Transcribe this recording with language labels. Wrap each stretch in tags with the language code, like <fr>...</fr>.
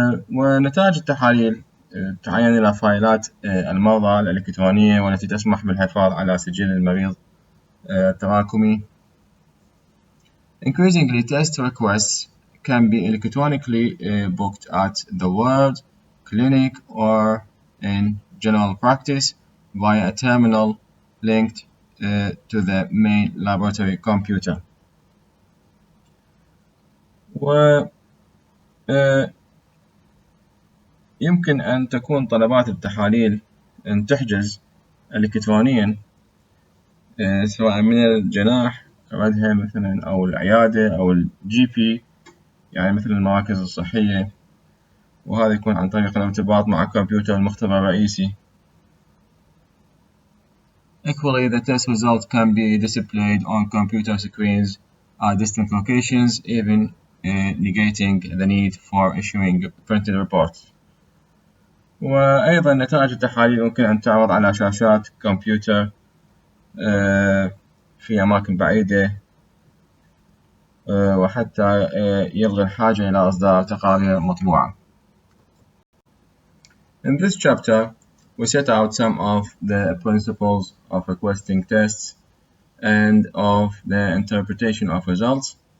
<ar>ونتائج التحاليل تعين إلى فايلات المرضى الإلكترونية، والتي تسمح بالحفاظ على سجل المريض التراكمي.</ar> <en>Increasingly, test requests can be electronically booked at the ward, clinic, or in general practice via a terminal linked to the main laboratory computer.</en> <ar>يمكن أن تكون طلبات التحاليل أن تحجز إلكترونيا سواء من الجناح ردها مثلا أو العيادة أو الجي بي، يعني مثل المراكز الصحية، وهذا يكون عن طريق الارتباط مع كمبيوتر المختبر الرئيسي.</ar> <en>Equally, the test results can be displayed on computer screens at distant locations, even negating the need for issuing printed reports.</en> <ar>وأيضا نتائج التحاليل يمكن أن تعرض على شاشات كمبيوتر في أماكن بعيدة، وحتى يلغي الحاجة إلى إصدار تقارير مطبوعة.</ar> <en>In this chapter, we set out some of the principles of requesting tests and of the interpretation of results.</en>